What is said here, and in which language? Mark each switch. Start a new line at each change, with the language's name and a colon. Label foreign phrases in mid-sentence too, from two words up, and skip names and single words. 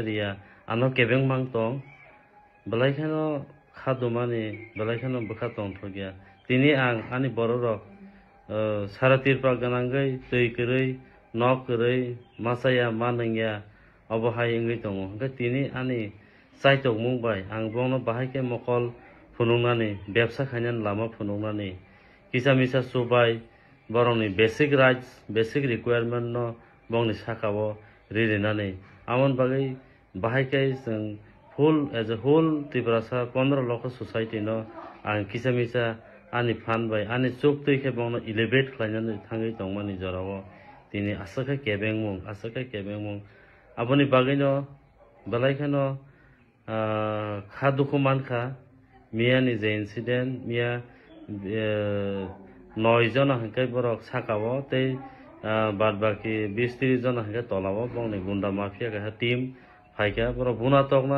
Kok Borok: riya ano kebeng mang tong belai khano khadumani belai khano bukha tong thogya tini ang ani bororok sara tirpa ganangai tei korei nok korei masaya manangya obohai ingui tongo hingke tini ani chaitok mungbai ang bongno bahai ke mokol phunungnani ব্যবসা khainani lama phunungnani kisa misa subai borongni
English: basic rights basic requirement
Kok Borok: no bongni sakao ririnani amon bagai bahai ke jeng
English: full as a whole
Kok Borok: Triprasa 15 lakh society no ang kisa misa ani fan bai ani chuk tui ke bongno elevate khlainani thangai tongmani jorao tini asaka kebengmung aboni bagai no balai khano kha dukhu mankha miya ni je incident miya 9 jona hingkai borok sakao tei
Bangla: bad baki
Kok Borok: 20-30 jona hingkai tolao bongni gunda mafia ka team phaika borok buna tokna